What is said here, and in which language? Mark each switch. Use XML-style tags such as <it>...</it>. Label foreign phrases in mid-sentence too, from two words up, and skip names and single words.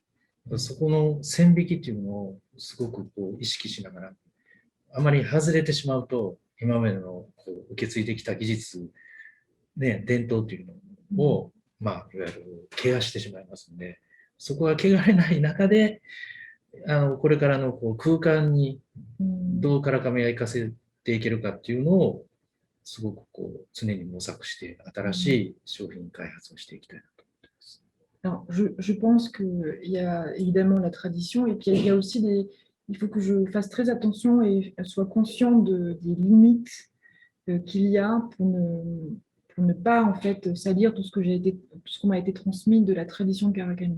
<ja>そこの線引きっていうのをすごく意識しながら、あまり外れてしまうと、今までの受け継いできた技術、ね、伝統っていうのを、いわゆる怪我してしまいますので、そこが汚れない中で、これからの空間にどうカラー紙が活かせていけるかっていうのを、すごく常に模索して、新しい商品開発をしていきたいなと思っています。</ja> <fr>Alors, je pense qu'il y a évidemment la tradition et puis il y a aussi il faut que je fasse très attention et sois conscient des limites qu'il y a pour ne pas en fait salir tout ce qu'on m'a été transmis de la tradition Karakami.</fr>